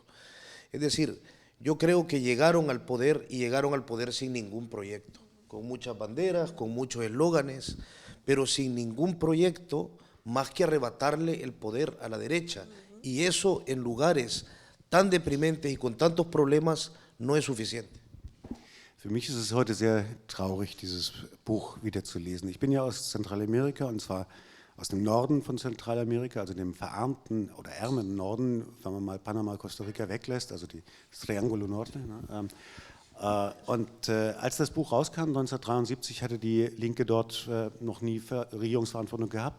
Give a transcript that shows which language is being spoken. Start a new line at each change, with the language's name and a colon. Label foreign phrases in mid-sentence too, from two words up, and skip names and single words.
Spanish: Es decir, yo creo que llegaron al poder y llegaron al poder sin ningún proyecto, con muchas banderas, con muchos eslóganes, pero sin ningún proyecto más que arrebatarle el poder a la derecha. Y eso en lugares tan deprimentes y con tantos problemas no es suficiente.
German: Für mich ist es heute sehr traurig, dieses Buch wieder zu lesen. Ich bin ja aus Zentralamerika und zwar aus dem Norden von Zentralamerika, also dem verarmten oder ärmeren Norden, wenn man mal Panama, Costa Rica weglässt, also das Triángulo Norte. Ne? Als das Buch rauskam, 1973, hatte die Linke dort noch nie Regierungsverantwortung gehabt.